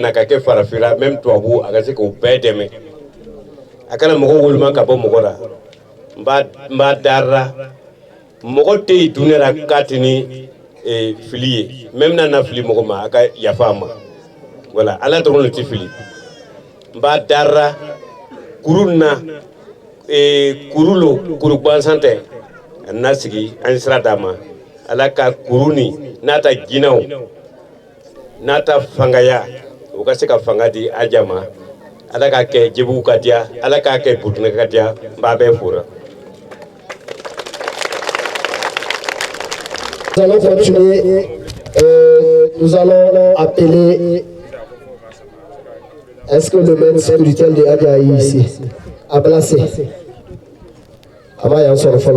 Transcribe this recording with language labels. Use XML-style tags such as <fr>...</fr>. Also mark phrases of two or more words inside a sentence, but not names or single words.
<bm>na ka kɛ farafina même tubabu a ka se k'o bɛɛ dɛmɛ a kana mɔgɔ woloma ka bɔ mɔgɔ la n b'a darira mɔgɔ tɛ yen dunɛ la k'a tɛ ni fili ye même n'a na fili mɔgɔ ma a ka yafa a ma voilà Ala dɔrɔn de tɛ fili n b'a darira kuru na kuru lo kuru gansan tɛ a nana sigi an ye sira d'a ma Ala ka kuru ni n'a ta jinɛw n'a ta fangaya o ka se ka fanga di Haja ma Ala k'a kɛ Jɛbugu ka diya Ala k'a kɛ Burukina ka diya n b'a bɛɛ fora.</bm> <fr>Nous allons continuer. Nous allons appeler. Est-ce que le maître spirituel de Haja est ici? À placer. Avant, il y a un sort follow.</fr>